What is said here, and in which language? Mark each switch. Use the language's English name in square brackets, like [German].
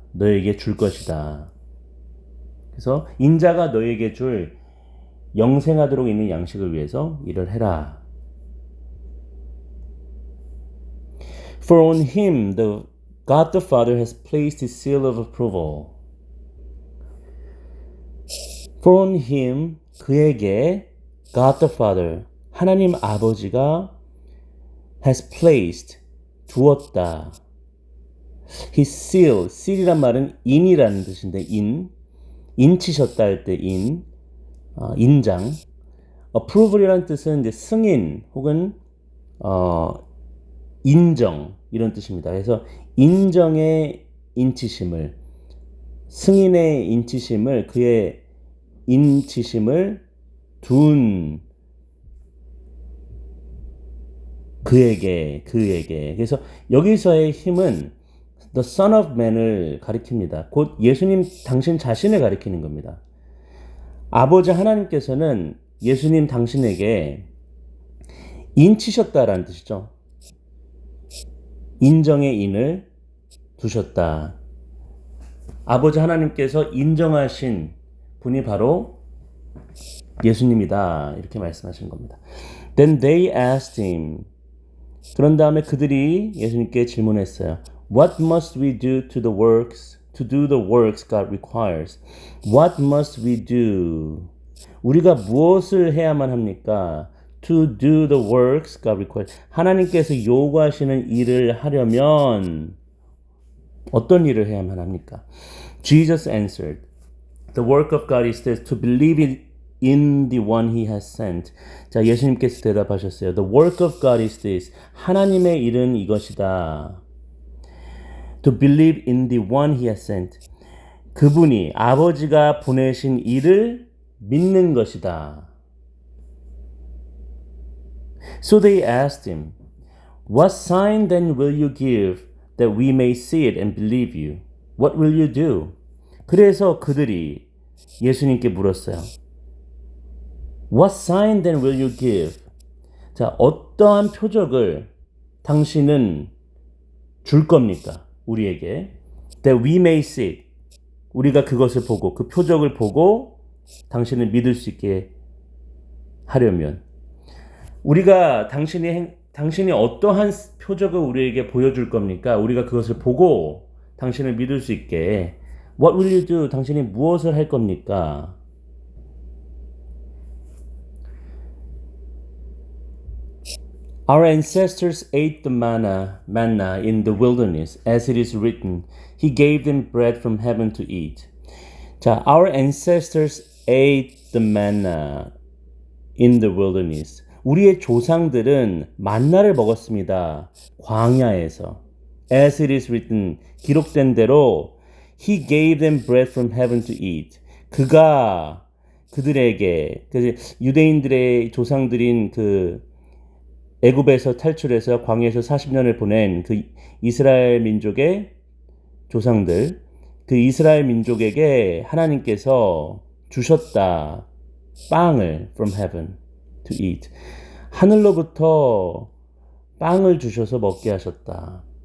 [Korean] 너에게 줄 것이다. 그래서 인자가 너에게 줄 영생하도록 있는 양식을 위해서 일을 해라. [English] For on him God the Father has placed his seal of approval. For on him, [Korean] 그에게 [English] God the Father, [Korean] 하나님 아버지가 [English] has placed, [Korean] 두었다. [English] His seal, [Korean] seal이란 말은 인이라는 뜻인데, 인치셨다 할 때 인장. approval이라는 뜻은 이제 승인 혹은 인정 이런 뜻입니다. 그래서 인정의 인치심을, 승인의 인치심을, 그의 인치심을 둔 그에게. 그래서 여기서의 힘은 the Son of Man을 가리킵니다. 곧 예수님 당신 자신을 가리키는 겁니다. 아버지 하나님께서는 예수님 당신에게 인치셨다라는 뜻이죠. 인정의 인을 두셨다. 아버지 하나님께서 인정하신 분이 바로 예수님이다. 이렇게 말씀하시는 겁니다. [English] Then they asked him. [Korean] 그런 다음에 그들이 예수님께 질문했어요. [English] What must we do to do the works God requires? What must we do? [Korean] 우리가 무엇을 해야만 합니까? [English] To do the works God requires. [Korean] 하나님께서 요구하시는 일을 하려면 어떤 일을 해야만 합니까? [English] Jesus answered, The work of God is this, to believe in the one he has sent. [Korean] 자, 예수님께서 대답하셨어요. [English] The work of God is this. [Korean] 하나님의 일은 이것이다. [English] To believe in the one he has sent. [Korean] 그분이 아버지가 보내신 일을 믿는 것이다. [English] So they asked him, What sign then will you give that we may see it and believe you? What will you do? [Korean] 그래서 그들이 예수님께 물었어요. [English] What sign then will you give? [Korean] 자, 어떠한 표적을 당신은 줄 겁니까? 우리에게. [English] That we may see it. [Korean] 우리가 그것을 보고 그 표적을 보고 당신을 믿을 수 있게 하려면 우리가 당신이 어떠한 표적을 우리에게 보여줄 겁니까? 우리가 그것을 보고 당신을 믿을 수 있게 [English] What will you do? [Korean] 당신이 무엇을 할 겁니까? [English] Our ancestors ate the manna in the wilderness, as it is written, He gave them bread from heaven to eat. 자, our ancestors ate the manna in the wilderness. [Korean] 우리의 조상들은 만나를 먹었습니다. 광야에서. [English] As it is written, [Korean] 기록된 대로 [English] He gave them bread from heaven to eat. [Korean] 그가 그들에게, 유대인들의 조상들인 그 애굽에서 탈출해서 광야에서 40년을 보낸 그 이스라엘 민족의 조상들, 그 이스라엘 민족에게 하나님께서 주셨다. 빵을 [English] from heaven to eat. [Korean] 하늘로부터 빵을 주셔서 먹게 하셨다.